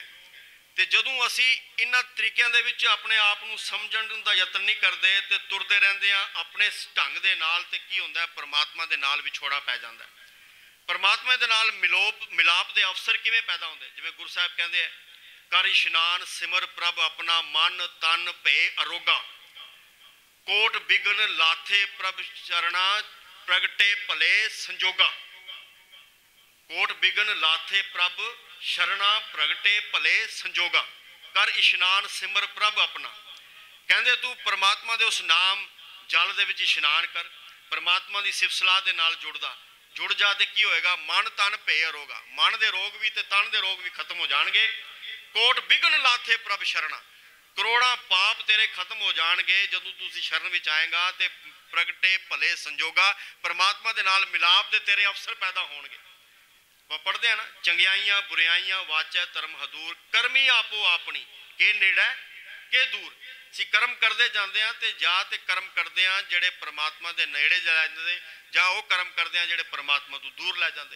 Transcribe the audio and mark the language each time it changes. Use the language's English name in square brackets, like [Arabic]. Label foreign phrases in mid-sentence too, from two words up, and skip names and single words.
[Punjabi] ਤੋ ਜਦੋਂ ਅਸੀਂ ਇਨ੍ਹਾਂ ਤਰੀਕਿਆਂ ਦੇ ਵਿਚ ਆਪਣੇ ਆਪ ਨੂੰ ਸਮਝਣ ਦਾ ਯਤਨ ਨਹੀਂ ਕਰਤੇ ਤੋ ਤੁਰਦੇ ਰਹਿੰਦੇ ਆ ਆਪਣੇ ਢੰਗ ਦੇ ਨਾਲ, ਤੇ ਕੀ ਹੁੰਦਾ ਹੈ ਪਰਮਾਤਮਾ ਦੇ ਨਾਲ ਵਿਛੋੜਾ ਪੈ ਜਾਂਦਾ ਹੈ। ਪਰਮਾਤਮਾ ਦੇ ਨਾਲ ਮਿਲਾਪ ਦੇ ਅਵਸਰ ਕਿਵੇਂ ਪੈਦਾ ਹੁੰਦੇ, ਜਿਵੇਂ ਗੁਰੂ ਸਾਹਿਬ ਕਹਿੰਦੇ ਆ ਕਰਿ ਇਸਨਾਨੁ ਸਿਮਰਿ ਪ੍ਰਭੁ ਅਪਨਾ ਮਨ ਤਨ ਭਏ ਅਰੋਗਾ, ਕੋਟਿ ਬਿਘਨ ਲਾਥੇ ਪ੍ਰਭ ਚਰਣਾ ਪ੍ਰਗਟੇ ਭਲੇ ਸੰਜੋਗਾ। ਕੋਟਿ ਬਿਘਨ ਲਾਥੇ ਪ੍ਰਭ ਸਰਣਾ ਪ੍ਰਗਟੇ ਭਲੇ ਸੰਜੋਗਾ, ਕਰਿ ਇਸਨਾਨੁ ਸਿਮਰਿ ਪ੍ਰਭੁ ਅਪਨਾ। ਕਹਿੰਦੇ ਤੂੰ ਪਰਮਾਤਮਾ ਦੇ ਉਸ ਨਾਮ ਜਲ ਦੇ ਵਿਚ ਇਸ਼ਨਾਨ ਕਰ, ਪਰਮਾਤਮਾ ਦੀ ਸਿਫ਼ਤ ਸਲਾਹ ਦੇ ਨਾਲ ਜੁੜ ਜਾ ਤੇ ਕੀ ਹੋਏਗਾ, ਮਨ ਤਨ ਭਏ ਅਰੋਗਾ। ਮਨ ਦੇ ਰੋਗ ਭੀ ਤੇ ਤਨ ਦੇ ਰੋਗ ਭੀ ਖ਼ਤਮ ਹੋ ਜਾਣਗੇ। ਕੋਟਿ ਬਿਘਨ ਲਾਥੇ ਪ੍ਰਭ ਸਰਣਾ, ਕਰੋੜਾਂ ਪਾਪ ਤੇਰੇ ਖ਼ਤਮ ਹੋ ਜਾਏਂਗੇ ਜਦੋਂ ਤੁਸੀਂ ਸ਼ਰਨ ਵਿਚ ਆਏਗਾ। ਤੇ ਪ੍ਰਗਟੇ ਭਲੇ ਸੰਜੋਗਾ, ਪਰਮਾਤਮਾ ਦੇ ਨਾਲ ਮਿਲਾਪ ਦੇ ਤੇਰੇ ਅਵਸਰ ਪੈਦਾ ਹੋਣਗੇ। [Hindi] वह पढ़ते हैं ना, [Punjabi] ਚੰਗਿਆਈਆ ਬੁਰਿਆਈਆ ਵਾਚੈ ਧਰਮੁ ਹਦੂਰਿ, ਕਰਮੀ ਆਪੋ ਆਪਣੀ ਕੇ ਨੇੜੈ ਕੇ ਦੂਰਿ। ਅਸੀਂ ਕਰਮ ਕਰਤੇ ਜਾਤੇ ਹੈਂ ਤੋ ਜਾਂ ਤੋ ਕਰਮ ਕਰਤੇ ਹੈਂ ਜਿਹੜੇ ਪਰਮਾਤਮਾ ਕੇ ਨੇੜੇ ਲੈ ਜਾਤੇ, ਜਾਂ ਵੋ ਕਰਮ ਕਰਤੇ ਹੈਂ ਜਿਹੜੇ ਪਰਮਾਤਮਾ ਤੋਂ ਦੂਰ ਲੈ ਜਾਤੇ।